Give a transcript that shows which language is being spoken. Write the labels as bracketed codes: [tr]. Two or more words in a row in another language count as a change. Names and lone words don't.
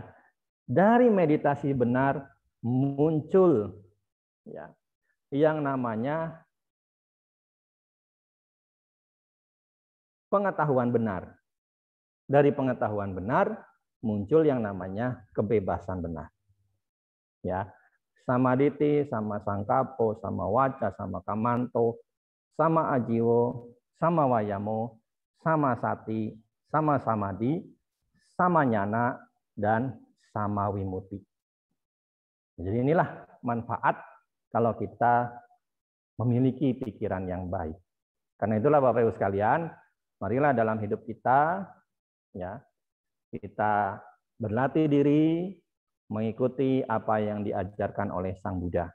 [id] Dari meditasi benar muncul ya yang namanya pengetahuan benar. Dari pengetahuan benar muncul yang namanya kebebasan benar. Ya, [pi] samaditi, sama sangkapo, sama waca, sama kamanto, sama ajiwo, sama wayamo, sama sati, sama samadhi, sama nyana, dan sama wimuti. [id] Jadi inilah manfaat kalau kita memiliki pikiran yang baik. Karena itulah Bapak Ibu sekalian, marilah dalam hidup kita ya kita berlatih diri mengikuti apa yang diajarkan oleh Sang Buddha.